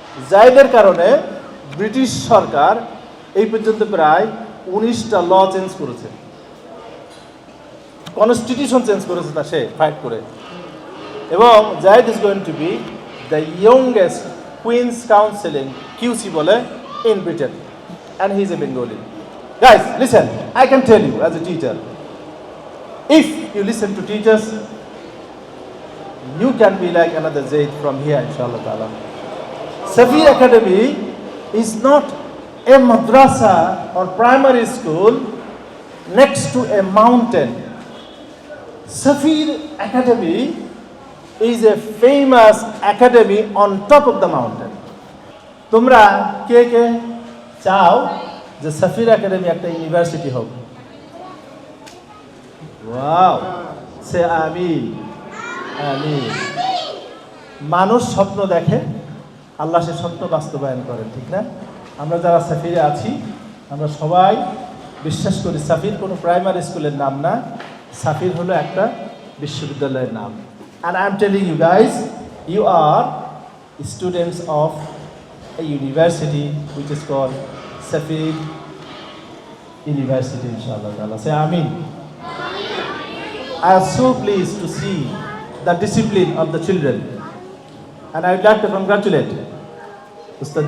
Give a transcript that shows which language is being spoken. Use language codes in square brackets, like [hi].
[bn] জায়েদের কারণে ব্রিটিশ সরকার এই পর্যন্ত প্রায় 19টা ল চেঞ্জ করেছে, কনস্টিটিউশন চেঞ্জ করেছে তা সে ফাইট করে। [en] এবং Zaid is going to be the youngest queen's counselling QC বলে in Britain, and he is a Bengali. Guys listen, I can tell you as a teacher, if you listen to teachers, you can be like another Zaid from here, inshallah ta'ala. Safi Academy is not a madrasa or primary school next to a mountain. Safi Academy is a famous academy on top of the mountain. [bn] তোমরা কে কে চাও যে সাফির academy একটা university হোক? Wow, সে আমিন আমিন। মানুষ স্বপ্ন দেখে, আল্লাহ সে স্বপ্ন বাস্তবায়ন করেন, ঠিক না? আমরা যারা সাফিরে আছি, আমরা সবাই বিশ্বাস করি সাফির কোনো প্রাইমারি স্কুলের নাম না, সাফির হলো একটা বিশ্ববিদ্যালয়ের নাম। [en] And I am telling you guys, you are students of a university which is called Safir University, inshallah. Say Amin. I am so pleased to see the discipline of the children, and I would like to congratulate Mr.